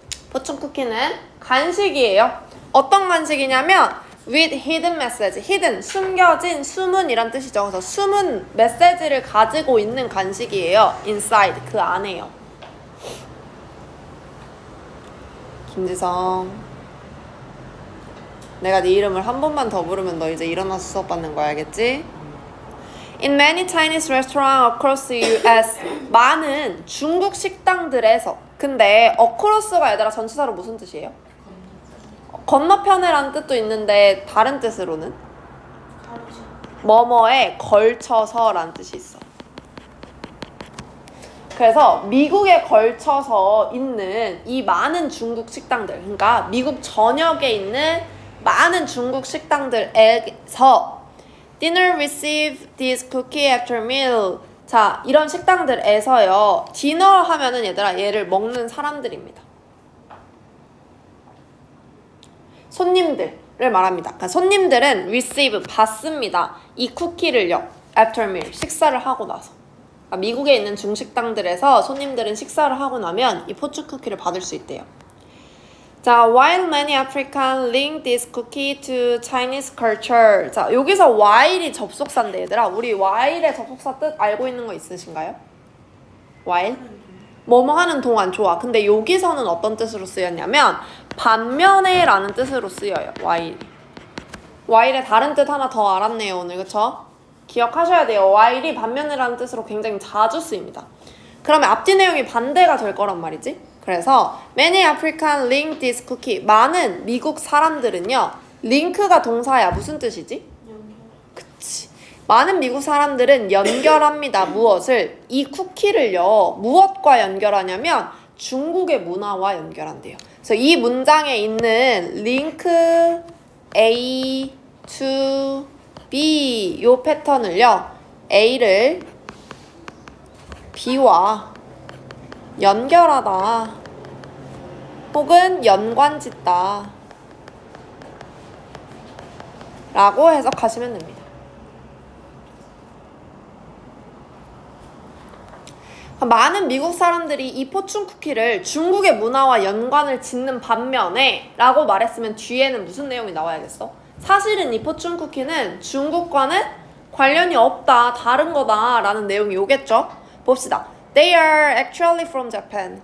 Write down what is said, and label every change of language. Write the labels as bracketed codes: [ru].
[ko] 포춘 쿠키는 간식이에요. 어떤 간식이냐면 [en] with hidden message. [ko] hidden, 숨겨진, 숨은이란 뜻이죠. 그래서 숨은 메시지를 가지고 있는 간식이에요. inside, 그 안에요. 김지성, 내가 네 이름을 한 번만 더 부르면 너 이제 일어나서 수업 받는 거야, 알겠지? [en] In many Chinese restaurants across the US, [ko] 많은 중국 식당들에서. 근데 across가 얘들아 전치사로 무슨 뜻이에요? 건너편에라는 뜻도 있는데 다른 뜻으로는 뭐뭐에 걸쳐서라는 뜻이 있어. 그래서 미국에 걸쳐서 있는 이 많은 중국 식당들, 그러니까 미국 전역에 있는 많은 중국 식당들에서 [en] dinner receive this cookie after meal. [ko] 자, 이런 식당들에서요, 디너 하면은 얘들아 얘를 먹는 사람들입니다. 손님들을 말합니다. 그러니까 손님들은 receive, 받습니다. 이 쿠키를요, [en] after meal, [ko] 식사를 하고 나서. 그러니까 미국에 있는 중식당들에서 손님들은 식사를 하고 나면 이 포춘 쿠키를 받을 수 있대요. [en] 자, while many Africans link this cookie to Chinese culture. [ko] 자, 여기서 while이 접속사인데 얘들아, 우리 while의 접속사 뜻 알고 있는 거 있으신가요? while? 뭐뭐 하는 동안. 좋아. 근데 여기서는 어떤 뜻으로 쓰였냐면 반면에 라는 뜻으로 쓰여요. [en] while. [ko] while의 다른 뜻 하나 더 알았네요, 오늘. 그쵸? 기억하셔야 돼요. while이 반면에 라는 뜻으로 굉장히 자주 쓰입니다. 그러면 앞뒤 내용이 반대가 될 거란 말이지. 그래서 [en] many Africans link this cookie. [ko] 많은 미국 사람들은요, 링크가 동사야. 무슨 뜻이지? 그치. 많은 미국 사람들은 연결합니다. 무엇을? 이 쿠키를요, 무엇과 연결하냐면 중국의 문화와 연결한대요. 그래서 이 문장에 있는 link A to B 요 패턴을요, A를 B와 연결하다 혹은 연관짓다 라고 해석하시면 됩니다. 많은 미국 사람들이 이 포춘 쿠키를 중국의 문화와 연관을 짓는 반면에 라고 말했으면 뒤에는 무슨 내용이 나와야겠어? 사실은 이 포춘 쿠키는 중국과는 관련이 없다, 다른 거다 라는 내용이 오겠죠? 봅시다. [en] They are actually from Japan.